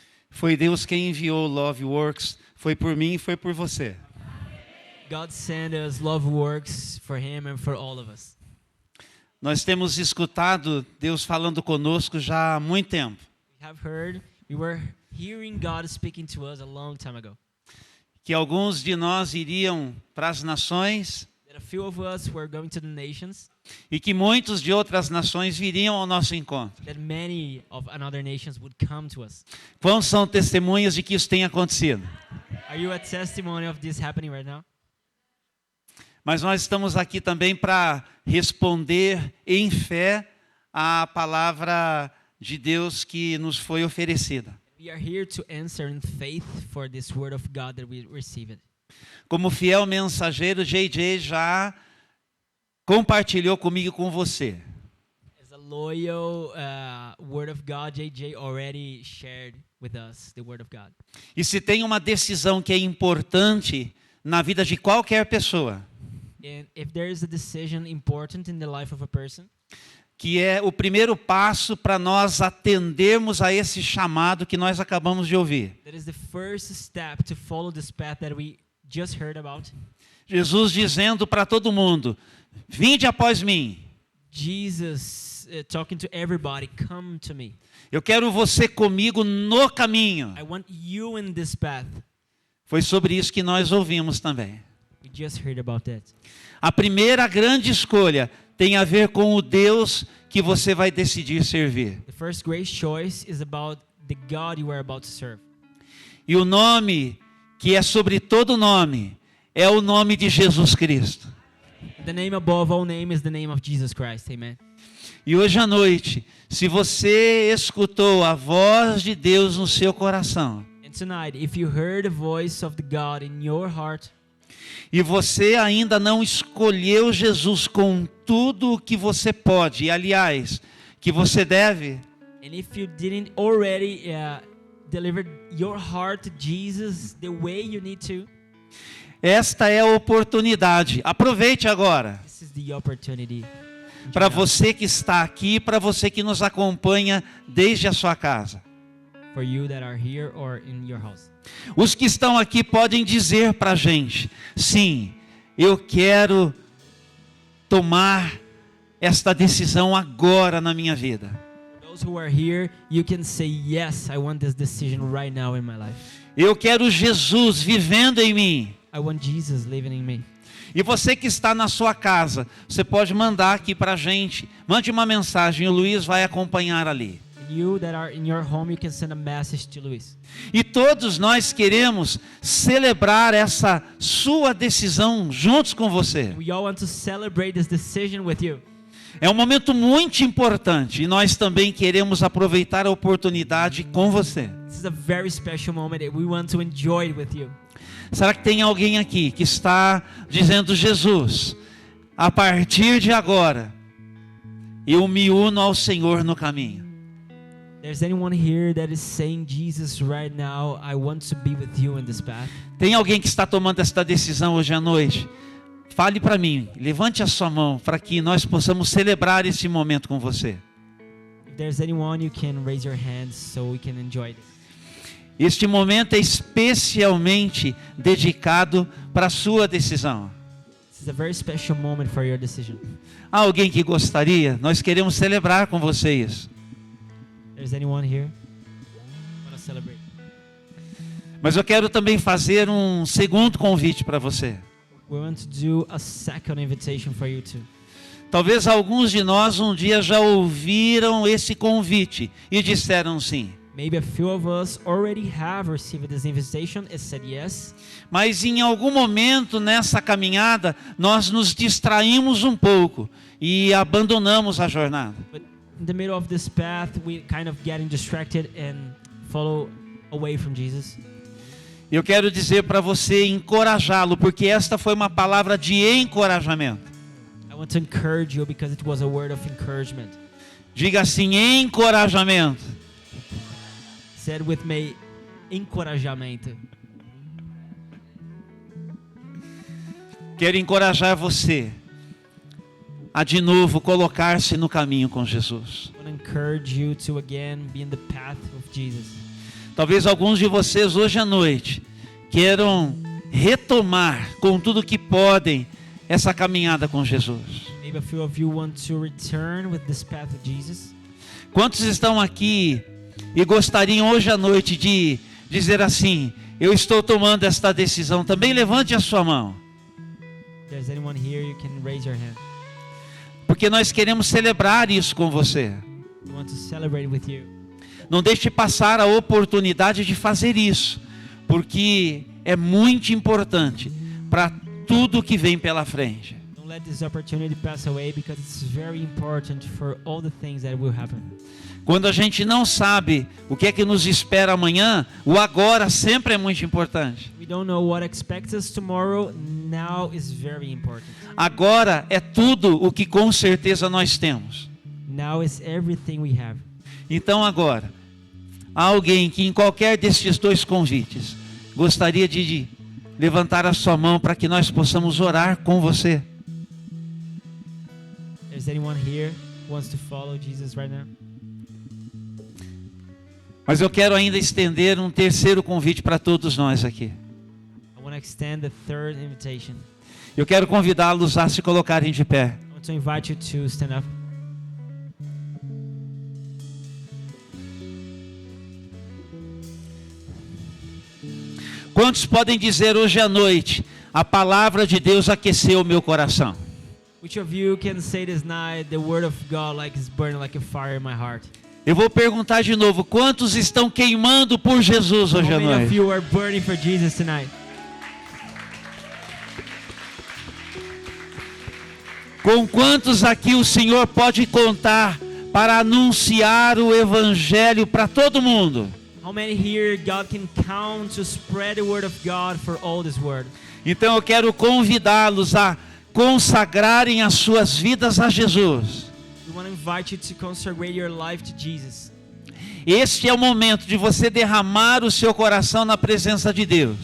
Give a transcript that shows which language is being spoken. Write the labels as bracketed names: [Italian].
[Portuguese] Foi Deus quem enviou Love Works, foi por mim e foi por você. [English] God sent us love works for him and for all of us. [Portuguese] Nós temos escutado Deus falando conosco já há muito tempo. [English] We were hearing God speaking to us a long time ago. [Portuguese] Que alguns de nós iriam para as nações [English] That a few of us were going to the nations, [Portuguese] e que muitos de outras nações viriam ao nosso encontro. [English] that many of another nations would come to us. [Portuguese] Quão são testemunhas de que isso tem acontecido? [English] Are you a testimony of this happening right now? [Portuguese] Mas nós estamos aqui também para responder em fé à palavra de Deus que nos foi oferecida. [English] We are here to answer in faith for this word of God that we received. [Portuguese] Como fiel mensageiro, JJ já compartilhou comigo e com você. [English] As a loyal word of God, JJ already shared with us the word of God. [Portuguese] E se tem uma decisão que é importante na vida de qualquer pessoa, [English] And if there is a decision important in the life of a person, [Portuguese] que é o primeiro passo para nós atendermos a esse chamado que nós acabamos de ouvir. [English] that is the first step to follow this path that we just heard about. [Portuguese] Jesus dizendo para todo mundo: vinde após mim. [English] Jesus talking to everybody, come to me. [Portuguese] Eu quero você comigo no caminho. [English] I want you in this path. [Portuguese] Foi sobre isso que nós ouvimos também. [English] We just heard about that. [Portuguese] A primeira grande escolha tem a ver com o Deus que você vai decidir servir. [English] The first great choice is about the God you are about to serve. [Portuguese] E o nome que é sobre todo nome é o nome de Jesus Cristo. [English] The name above all name is the name of Jesus Christ. Amen. [Portuguese] E hoje à noite, se você escutou a voz de Deus no seu coração, [English] And tonight, if you heard the voice of the God in your heart, [Portuguese] e você ainda não escolheu Jesus com tudo o que você pode, e aliás, que você deve, [English] and if you didn't already deliver your heart to Jesus the way you need to, [Portuguese] esta é a oportunidade. Aproveite agora. [English] this is the opportunity. [Portuguese] Para você que está aqui, para você que nos acompanha desde a sua casa. [English] For you that are here or in your house. [Portuguese] Os que estão aqui podem dizer para a gente: sim, eu quero tomar esta decisão agora na minha vida. [English] Those who are here, you can say, yes, I want this decision right now in my life. [Portuguese] Eu quero Jesus vivendo em mim. [English] I want Jesus living in me. [Portuguese] E você que está na sua casa, você pode mandar aqui para a gente. Mande uma mensagem, o Luiz vai acompanhar ali. [English] You that are in your home, you can send a message to Luis. [Portuguese] E todos nós queremos celebrar essa sua decisão juntos com você. [English] We all want to celebrate this decision with you. [Portuguese] É um momento muito importante e nós também queremos aproveitar a oportunidade com você. [English] This is a very special moment that we want to enjoy it with you. [Portuguese] Será que tem alguém aqui que está dizendo: Jesus, a partir de agora, eu me uno ao Senhor no caminho? [English] There's anyone here that is saying, Jesus, right now, I want to be with you in this path? [Portuguese] Tem alguém que está tomando esta decisão hoje à noite? Fale para mim, levante a sua mão para que nós possamos celebrar esse momento com você. [English] If there's anyone, you can raise your hands so we can enjoy this. [Portuguese] Este momento é especialmente dedicado para a sua decisão. [English] This is a very special moment for your decision. [Portuguese] Há alguém que gostaria? Nós queremos celebrar com vocês. [English] There's anyone here? Want to celebrate? [Portuguese] Mas eu quero também fazer um segundo convite para você. [English] We want to do a second invitation for you too. [Portuguese] Talvez alguns de nós um dia já ouviram esse convite e disseram sim. [English] Maybe a few of us already have received this invitation and said yes. [Portuguese] Mas em algum momento nessa caminhada nós nos distraímos um pouco e abandonamos a jornada. [English] But in the middle of this path, we kind of getting distracted and follow away from Jesus. [Portuguese] Eu quero dizer para você, encorajá-lo, porque esta foi uma palavra de encorajamento. [English] I want to encourage you because it was a word of encouragement. [Portuguese] Diga assim, encorajamento. [English] Said with me, encorajamento. [Portuguese] Quero encorajar você a de novo colocar-se no caminho com Jesus. [English] I want to encourage you to again be in the path of Jesus. [Portuguese] Talvez alguns de vocês hoje à noite queiram retomar com tudo que podem essa caminhada com Jesus. [English] Maybe a few of you want to return with this path of Jesus. [Portuguese] Quantos estão aqui e gostariam hoje à noite de dizer assim, eu estou tomando esta decisão? Também levante a sua mão. [English] If there's anyone here, you can raise your hand. [Portuguese] Porque nós queremos celebrar isso com você. [English] We want to celebrate with you. [Portuguese] Não deixe passar a oportunidade de fazer isso, porque é muito importante para tudo que vem pela frente. [English] Don't let this opportunity pass away because it's very important for all the things that will happen. [Portuguese] Quando a gente não sabe o que é que nos espera amanhã, o agora sempre é muito importante. [English] We don't know what expects us tomorrow. Now is very important. [Portuguese] Agora é tudo o que com certeza nós temos. [English] Now is everything we have. [Portuguese] Então agora, há alguém que em qualquer destes dois convites gostaria de levantar a sua mão para que nós possamos orar com você. [English] There's anyone here who wants to follow Jesus right now? [Portuguese] Mas eu quero ainda estender um terceiro convite para todos nós aqui. [English] I want to extend the third invitation. [Portuguese] Eu quero convidá-los a se colocarem de pé. [English] I want to invite you to stand up. [Portuguese] Quantos podem dizer hoje à noite, a palavra de Deus aqueceu o meu coração? [English] Which of you can say this night, the word of God like is burning like a fire in my heart? [Portuguese] Eu vou perguntar de novo, quantos estão queimando por Jesus hoje à [English] How many of [Portuguese] noite? [English] you are burning for Jesus tonight? [Portuguese] Com quantos aqui o Senhor pode contar para anunciar o Evangelho para todo mundo? [English] How many here God can count to spread the word of God for all this world? [Portuguese] Então eu quero convidá-los a consagrarem as suas vidas a Jesus. [English] We want to invite you to consecrate your life to Jesus. [Portuguese] Este é o momento de você derramar o seu coração na presença de Deus.